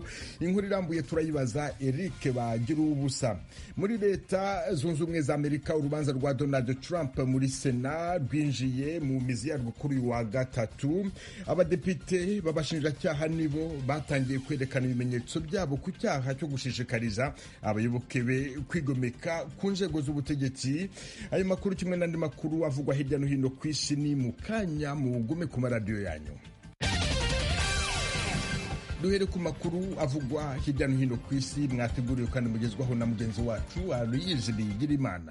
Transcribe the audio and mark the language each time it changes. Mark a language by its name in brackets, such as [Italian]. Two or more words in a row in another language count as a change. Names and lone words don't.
[Kinyarwanda] Inkuru irambuye turayibaza Eric Bagiruwubusa. Muri Leta Zunze Ubumwe za Amerika, urubanza rwa Donald Trump muri Sena rwinjiye mu mizi yarwo kuri uyu wa gatatu. Abadepite b'abashinjacyaha nibo batangiye kwerekana ibimenyetso byabo ku cyaha cyo gushishikariza abayoboke be kwigomeka ku nzego z'ubutegetsi. Ayo makuru kimwe n'andi makuru avugwa hirya no hino ku isi ni mu kanya, mugume ku maradiyo yanyu. Duhere ku makuru avugwa hirya no hino ku isi, mwateguriwe kandi mugezwaho na mugenzi wacu Aloyizi Bigirimana.